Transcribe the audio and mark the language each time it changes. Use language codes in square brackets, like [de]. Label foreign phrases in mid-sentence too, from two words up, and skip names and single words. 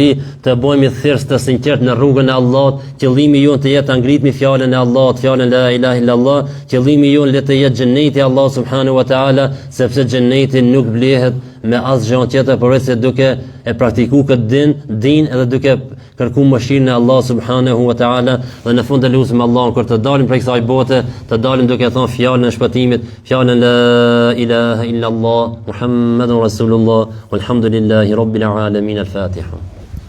[sq] të bëhemi thirrës të sinqert në rrugën e Allahut, qëllimi jon të jetë ngritmi fjalën e Allahut, fjalën [ar] لا إله إلا الله, [sq] qëllimi jon le të jetë xheneti [ar] الله سبحانه وتعالى, [sq] sepse xheneti nuk blehet me asgjë tjetër përveç se duke e praktikuar këtë din edhe duke kërkuar mëshirën e [ar] الله سبحانه وتعالى, [sq] dhe në fund e lutim Allahun kur të dalim prej kësaj bote, të dalim duke thënë fjalën e shpëtimit, fjalën [ar] لا إله إلا الله محمد رسول الله والحمد لله رب العالمين. [sq] Al-Fatiha.